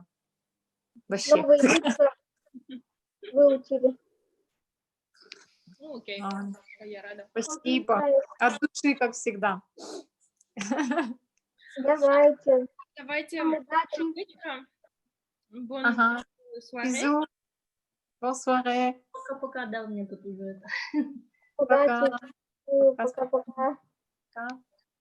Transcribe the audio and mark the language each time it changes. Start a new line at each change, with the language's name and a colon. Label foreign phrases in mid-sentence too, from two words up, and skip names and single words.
Russian: Вообще. Новые лица выучили. Ну, окей. Я рада. Спасибо. От души, как всегда. Давайте. Давайте. Ага.
French: Bisous. Bonne soirée.
Russian: Пока-пока, да, у меня тут уже это. Удачи. Пока-пока. Пока.